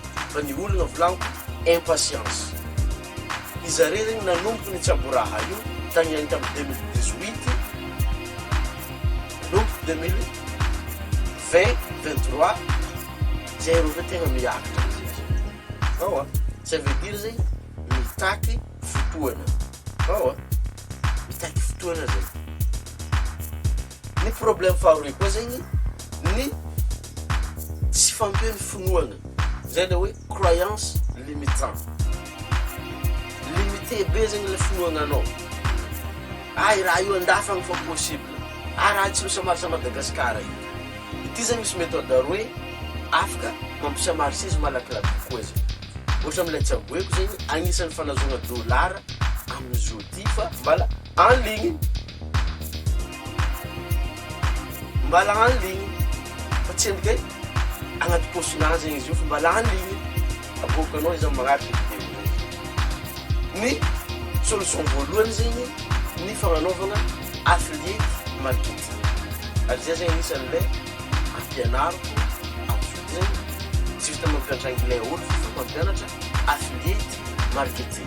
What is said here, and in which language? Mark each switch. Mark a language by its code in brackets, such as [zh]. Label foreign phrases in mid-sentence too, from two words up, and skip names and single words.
[mg] Fa ny ologna volaniko impatience. Izare zegny nanomboky ny tsabo raha io tagny agny tamin'ny 2018 nomboky 2020-23 zay ro tegna miakatra zegny. [fr] Ça veut dire [mg] zegny mitaky fotoana. Mitaky fotoana zegny. Ny problème faharoe koa zegny ny tsy fampian'ny finoana. Zay le hoe [fr] croyance limitante. [mg] Limité be zegny le finoananao. Raha io andafagny fa possible. Raha tsy misamarsy Madagascar io. Ity zegny misy méthode roe afaka mampisamarsy izy malakilaky kokoa zegny. Ohatra amin'ilay tsy aboeko zegny agnisan'ny fanazona dollara amin'izao ty fa mbala [fr] en ligne. Mbala en ligne. [mg] Fa tsy endrika agnaty posinazy zegny izy io fa mbala [fr] en ligne. [mg] Aboakanao izy magnaraka vidéo. Ny solution voalohany zegny ny fagnanaovana [en] affiliate marketing. [mg] Ary zay zegny anisan'ilay ampianariko amin'izao zegny tsy vita mampianatra anglais olo fa mampianatra [en] affiliate marketing.